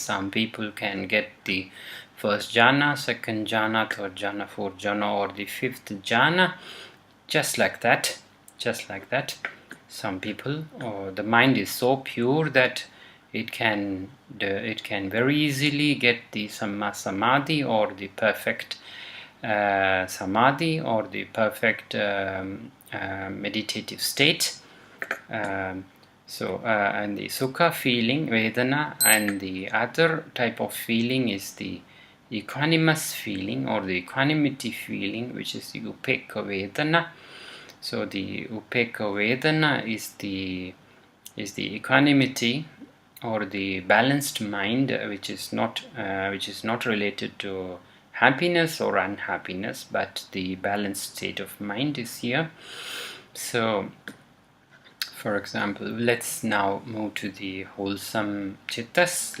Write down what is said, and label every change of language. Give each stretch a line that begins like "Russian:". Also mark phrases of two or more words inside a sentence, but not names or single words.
English: Some people can get the first jhana, second jhana, third jhana, fourth jhana, or the fifth jhana, just like that. Some people, the mind is so pure that it can very easily get the
Pali: samma samadhi,
English: or the perfect samadhi, or the perfect meditative state. And the sukha feeling, vedana, and the other type of feeling is the equanimous feeling or the equanimity feeling, which is the
Pali: upekha vedana.
English: So the
Pali: upekha vedana
English: is the equanimity or the balanced mind, which is not related to happiness or unhappiness, but the balanced state of mind is here. So, for example, let's now move to the wholesome chittas.